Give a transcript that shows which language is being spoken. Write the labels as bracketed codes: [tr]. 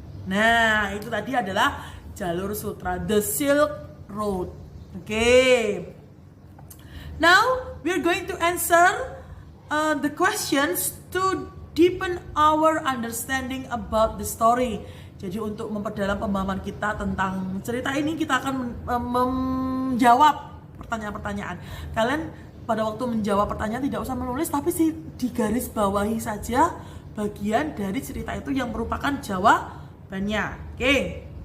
[id] Nah, itu tadi adalah jalur sutra, the Silk Road. Okay. [en] Now we are going to answer the questions to deepen our understanding about the story. [id] Jadi untuk memperdalam pemahaman kita tentang cerita ini, kita akan menjawab pertanyaan-pertanyaan. Kalian pada waktu menjawab pertanyaan tidak usah menulis, tapi digaris bawahi saja bagian dari cerita itu yang merupakan jawabannya. Oke.